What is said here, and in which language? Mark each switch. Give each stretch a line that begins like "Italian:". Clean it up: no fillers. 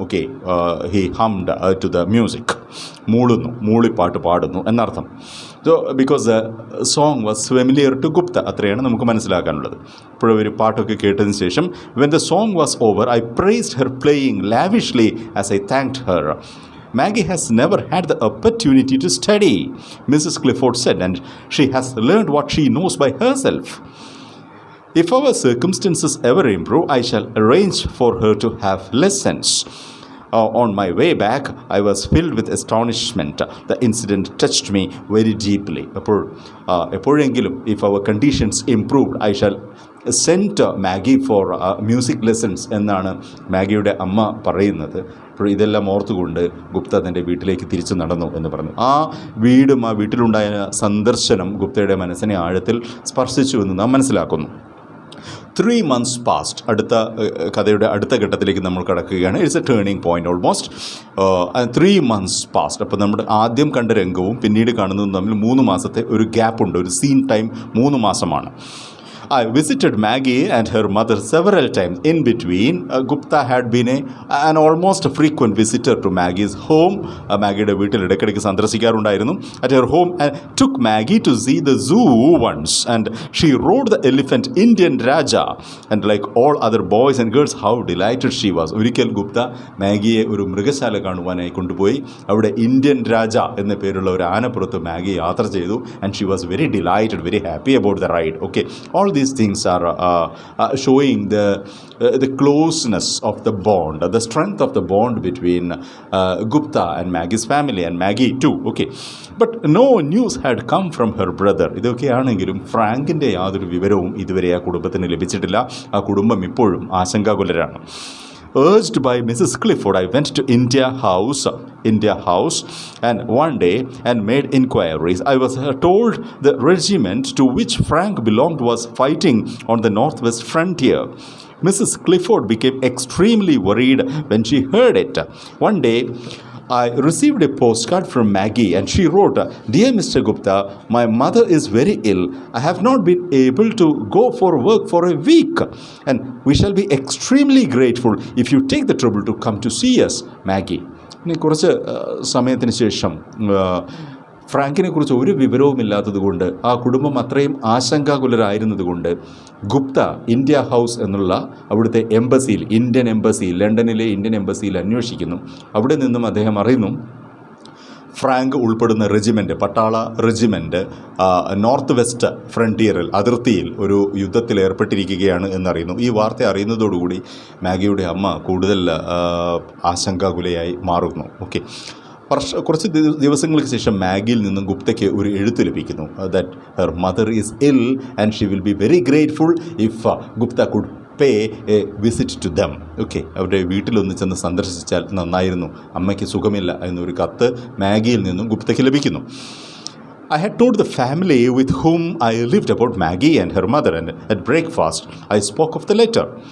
English: okay, he hummed to the music,
Malayalam: മൂളിപ്പാട്ട് പാടുന്നു എന്നർത്ഥം.
English: so because the song was familiar to Gupta,
Malayalam: അത്രയാണ് നമുക്ക് മനസ്സിലാക്കാനുള്ളത്. ഇപ്പോഴും ഒരു പാട്ടൊക്കെ കേട്ടതിന് ശേഷം
English: When the song was over I praised her playing lavishly as I thanked her. Maggie has never had the opportunity to study, Mrs. Clifford said, and she has learned what she knows by herself. If our circumstances ever improve, I shall arrange for her to have lessons. On my way back, I was filled with astonishment. The incident touched me very deeply.
Malayalam: എപ്പോഴെങ്കിലും
English: if our conditions improved, I shall send Maggie for music lessons
Malayalam: എന്നാണ് മാഗിയുടെ അമ്മ പറയുന്നത്. അപ്പോൾ ഇതെല്ലാം ഓർത്തുകൊണ്ട് ഗുപ്ത തൻ്റെ വീട്ടിലേക്ക് തിരിച്ചു നടന്നു എന്ന് പറഞ്ഞു. ആ വീടും ആ വീട്ടിലുണ്ടായ സന്ദർശനം ഗുപ്തയുടെ മനസ്സിനെ ആഴത്തിൽ സ്പർശിച്ചു എന്ന് നാം മനസ്സിലാക്കുന്നു.
English: 3 months passed.
Malayalam: അടുത്ത കഥയുടെ അടുത്ത ഘട്ടത്തിലേക്ക് നമ്മൾ കടക്കുകയാണ്.
English: It's a turning point almost. 3 months passed.
Malayalam: അപ്പോൾ നമ്മുടെ ആദ്യം കണ്ട രംഗവും പിന്നീട് കാണുന്നതും തമ്മിൽ 3 മാസത്തെ ഒരു ഗ്യാപ്പുണ്ട്. ഒരു സീൻ ടൈം 3 മാസമാണ്.
English: I visited Maggie and her mother several times. In between, Gupta had been an almost frequent visitor to Maggie's home.
Malayalam: മാഗിയുടെ വീട്ടിൽ ഇടയ്ക്കിടയ്ക്ക് സന്ദർശിക്കാറുണ്ടായിരുന്നു.
English: At her home, and took Maggie to see the zoo once. And she rode the elephant Indian Raja. And like all other boys and girls, how delighted she was.
Malayalam: ഒരിക്കൽ ഗുപ്ത മാഗിയെ ഒരു മൃഗശാല കാണുവാനായി കൊണ്ടുപോയി. അവിടെ Indian രാജ എന്ന പേരുള്ള ഒരു ആനപ്പുറത്ത് മാഗി യാത്ര ചെയ്തു.
English: And she was very delighted, very happy about the ride. Okay, all these things are showing the closeness of the bond, the strength of the bond between Gupta and Maggie's family and Maggie too. Okay, but no news had come from her brother.
Malayalam: ഇതൊക്കെയാണെങ്കിലും ഫ്രാങ്കിൻ്റെ യാതൊരു വിവരവും ഇതുവരെ ആ കുടുംബത്തിന് ലഭിച്ചിട്ടില്ല. ആ കുടുംബം ഇപ്പോഴും ആശങ്കാകുലരാണ്.
English: Urged by Mrs. Clifford, I went to India House and one day and made inquiries. I was told the regiment to which Frank belonged was fighting on the northwest frontier. Mrs. Clifford became extremely worried when she heard it. One day, I received a postcard from Maggie and she wrote, "Dear Mr. Gupta, my mother is very ill. I have not been able to go for work for a week and we shall be extremely grateful if you take the trouble to come to see us, Maggie."
Malayalam: ഇനി കുറച്ച് സമയത്തിന് ശേഷം ഫ്രാങ്കിനെ കുറിച്ച് ഒരു വിവരവുമില്ലാത്തതുകൊണ്ട് ആ കുടുംബം അത്രയും ആശങ്കാകുലരായിരുന്നതുകൊണ്ട് Gupta India house എന്നുള്ള അവിടുത്തെ എംബസിയിൽ, ലണ്ടനിലെ ഇന്ത്യൻ എംബസിയിൽ അന്വേഷിക്കുന്നു. അവിടെ നിന്നും അദ്ദേഹം അറിയുന്നു ഫ്രാങ്ക് ഉൾപ്പെടുന്ന റെജിമെൻറ്റ്, പട്ടാള റെജിമെൻറ്റ് നോർത്ത് വെസ്റ്റ് ഫ്രണ്ടിയറിൽ, അതിർത്തിയിൽ ഒരു യുദ്ധത്തിൽ ഏർപ്പെട്ടിരിക്കുകയാണ് എന്നറിയുന്നു. ഈ വാർത്ത അറിയുന്നതോടുകൂടി മാഗിയുടെ അമ്മ കൂടുതൽ ആശങ്കാകുലയായി മാറുന്നു. ഓക്കെ, കുറച്ച് ദിവസങ്ങൾക്ക് ശേഷം മാഗിയിൽ നിന്നും ഗുപ്തയ്ക്ക് ഒരു എഴുത്ത് ലഭിക്കുന്നു.
English: That her mother is ill and she will be very grateful if Gupta could pay a visit to them.
Malayalam: Okay, അവരുടെ വീട്ടിലൊന്ന് ചെന്ന് സന്ദർശിച്ചാൽ നന്നായിരുന്നു, അമ്മയ്ക്ക് സുഖമില്ല എന്നൊരു കത്ത് മാഗിയിൽ നിന്നും ഗുപ്തയ്ക്ക് ലഭിക്കുന്നു.
English: I had told the family with whom I lived about Maggie and her mother, and at breakfast I spoke of the letter.